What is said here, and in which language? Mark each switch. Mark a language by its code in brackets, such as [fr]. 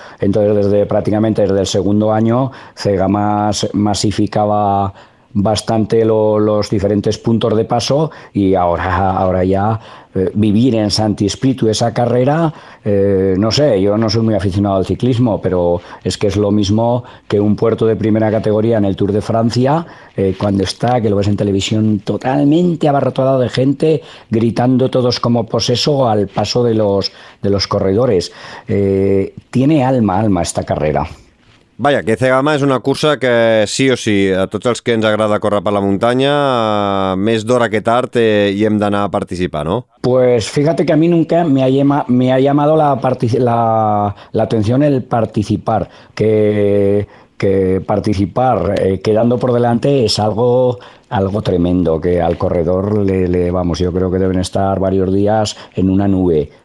[es] Entonces, prácticamente desde el segundo año, Cegama masificaba bastante los diferentes puntos de paso y ahora ya vivir en Santi Spíritu esa carrera, no sé, yo no soy muy aficionado al ciclismo, pero es que es lo mismo que un puerto de primera categoría en el Tour de Francia, cuando está, que lo ves en televisión, totalmente abarrotado de gente, gritando todos como poseso al paso de los corredores. Tiene alma esta carrera. [ca] Vaja, que Cegama és una cursa que sí o sí, a tots els que ens agrada córrer per la muntanya, més d'hora que tard hi hem d'anar a participar, ¿no? [es] Pues fíjate que a mí nunca me ha llamado la atención el participar, que participar quedando por delante es algo tremendo, que al corredor vamos, yo creo que deben estar varios días en una nube.